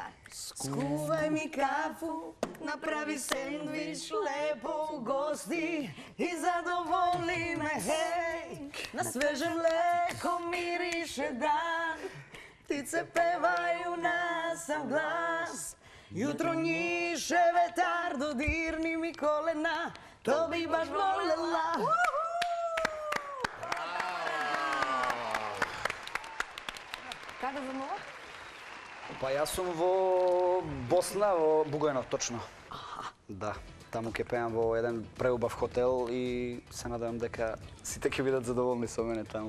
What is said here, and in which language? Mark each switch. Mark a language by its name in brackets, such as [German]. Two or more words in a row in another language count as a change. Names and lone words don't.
[Serbian] Скувај ми кафу, направи сендвич, лепо гости и задоволи ме, хеј. На свеже млеко мирише дан, птице певају на сам глас. Jutro njiše vetar, dodirni mi kolena, to bi baš volela. [Macedonian] Каде за нова? Па јас сум во Босна, во Бугајнов, точно. Да, таму ќе пеам во еден преубав хотел и се надевам дека сите ќе бидат задоволни со мене таму.